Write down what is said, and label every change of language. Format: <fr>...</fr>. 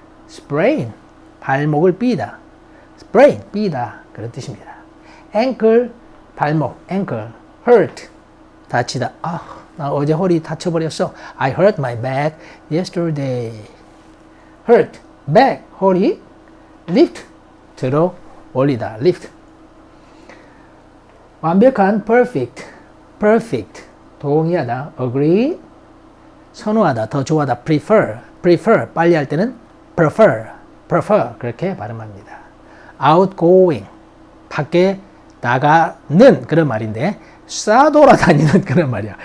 <ko>sprain, 발목을 삐다. sprain, 삐다. 그런 뜻입니다. ankle, 발목, ankle. hurt, 다치다. 나 어제 허리 다쳐버렸어.</ko> <en>I hurt my back yesterday. hurt, back, 허리.</en> <ko>lift, 들어 올리다. lift. 완벽한 perfect, 동의하다. agree, 선호하다, 더 좋아하다. prefer, 빨리 할 때는 prefer, 그렇게 발음합니다. outgoing, 밖에 나가는 그런 말인데 싸돌아다니는 그런 말이야.</ko>